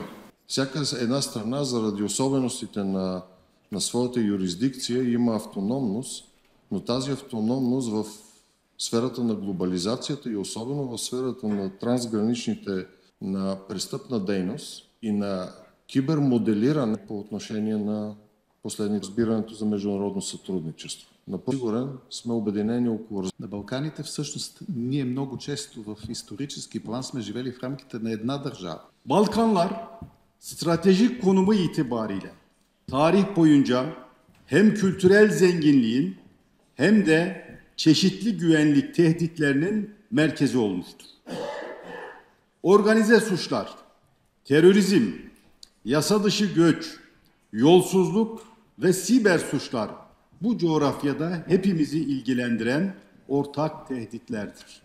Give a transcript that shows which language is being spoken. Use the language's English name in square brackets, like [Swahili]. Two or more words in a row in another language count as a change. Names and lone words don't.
[Bulgarian] Всяка една страна заради особеностите на своята юрисдикция има автономност, но тази автономност в сферата на глобализацията и особено в сферата на трансграничните, на престъпна дейност и на кибермоделиране по отношение на последните разбирането за международно сътрудничество. Сигурен сме обединени около... На Балканите всъщност ние много често в исторически план сме живели в рамките на една държава. [Turkish] Balkanlar stratejik konumu itibariyle tarih boyunca hem kültürel zenginliğin hem de çeşitli güvenlik tehditlerinin merkezi olmuştur. Organize suçlar, terörizm, yasa dışı göç, yolsuzluk ve siber suçlar bu coğrafyada hepimizi ilgilendiren ortak tehditlerdir.